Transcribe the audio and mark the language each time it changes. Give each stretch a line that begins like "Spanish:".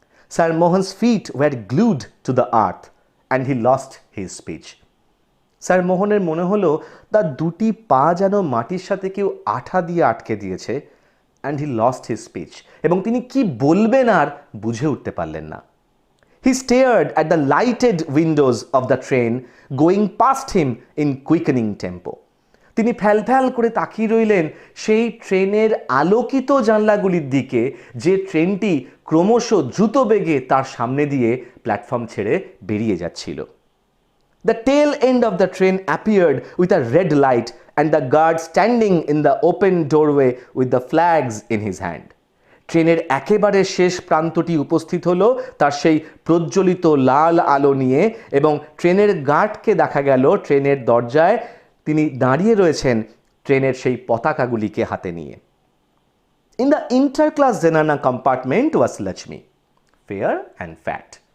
English: Sir Mohan's feet were glued to the earth and he lost his speech.
Bangla: Sir মোহনের মনে হলো তার দুটি পা যেন মাটির সাথে কেউ আঠা দিয়ে আটকে দিয়েছে,
English: and he lost his speech,
Bangla: এবং তিনি কি বলবেন আর বুঝে উঠতে পারলেন না।
English: He stared at the lighted windows of the train going past him in quickening tempo.
Bangla: তিনি ফ্যাল করে তাকিয়ে রইলেন সেই ট্রেনের আলোকিত জানলাগুলির দিকে, যে ট্রেনটি ক্রমশ দ্রুত বেগে তার সামনে দিয়ে প্ল্যাটফর্ম ছেড়ে বেরিয়ে যাচ্ছিল।
English: The tail end of the train appeared with a red light and the guard standing in the open doorway with the flags in his hand.
Bangla: ট্রেনের একেবারে শেষ প্রান্তটি উপস্থিত হলো তার সেই প্রজ্বলিত লাল আলো নিয়ে, এবং ট্রেনের গার্ডকে দেখা গেল ট্রেনের দরজায় তিনি দাঁড়িয়ে রয়েছেন ট্রেনের সেই পতাকাগুলিকে হাতে নিয়ে।
English: In the interclass zenana compartment was Lakshmi, fair and fat.